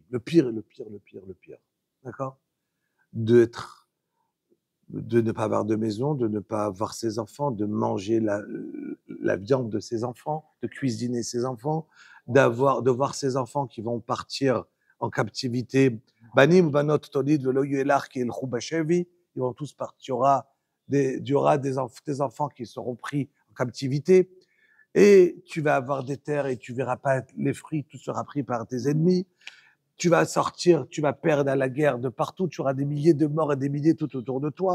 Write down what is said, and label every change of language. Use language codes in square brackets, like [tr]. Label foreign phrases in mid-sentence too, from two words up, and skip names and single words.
[fr] Le pire, le pire, le pire, le pire. D'accord? De ne pas avoir de maison, de ne pas avoir ses enfants, de manger la viande de ses enfants, de cuisiner ses enfants, de voir ses enfants qui vont partir en captivité. [he] בנים, בנות, תוליד, ולא יהיו לך, כי ילכו בשבי. [fr] Ils vont tous partir. Il y aura des enfants qui seront pris en captivité. Et tu vas avoir des terres et tu verras pas les fruits, tout sera pris par tes ennemis. Tu vas sortir, tu vas perdre à la guerre de partout, tu auras des milliers de morts et des milliers tout autour de toi.